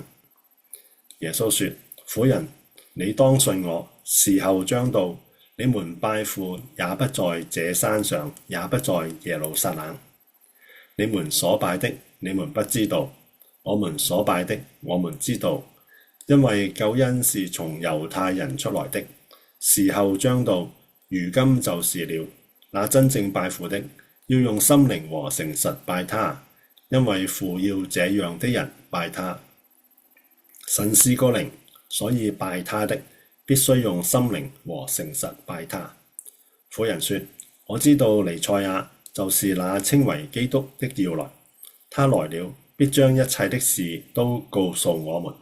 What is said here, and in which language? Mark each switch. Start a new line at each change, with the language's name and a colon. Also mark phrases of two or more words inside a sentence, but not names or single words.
Chinese: 耶穌說：婦人，你當信我，時候將到，你們拜父也不在這山上，也不在耶路撒冷。你們所拜的，你們不知道；我們所拜的，我們知道，因為救恩是從猶太人出來的。時候將到，如今就是了。那真正拜父的，要用心靈和誠實拜他，因為父要這樣的人拜他。神是個靈，所以拜他的必須用心靈和誠實拜他。婦人說：我知道彌賽亞就是那稱為基督的要來，他來了，必將一切的事都告訴我們。